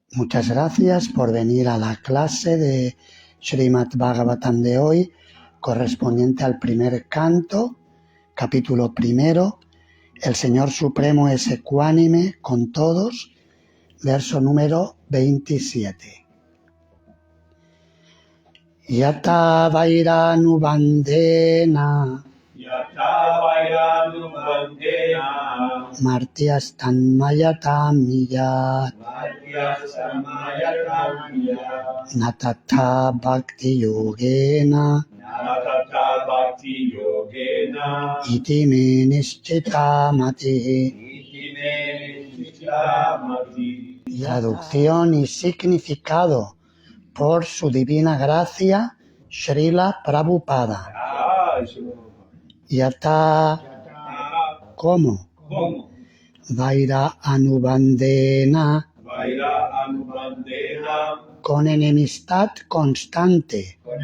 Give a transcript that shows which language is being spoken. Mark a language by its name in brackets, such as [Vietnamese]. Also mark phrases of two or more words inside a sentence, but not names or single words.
[Spanish] Muchas gracias por venir a la clase de Srimad Bhagavatam de hoy, correspondiente al primer canto, capítulo primero. El Señor Supremo es ecuánime con todos, verso número 27. [Sanskrit] Yata Vairānubandhena Martyas tanmayatam niyat Natata bhakti yogena iti me nischita mati. [Spanish] Traducción y significado por su divina gracia Srila Prabhupada. Yata, ¿cómo? [Sanskrit] Vaira anubandhena, [Spanish] con enemistad constante.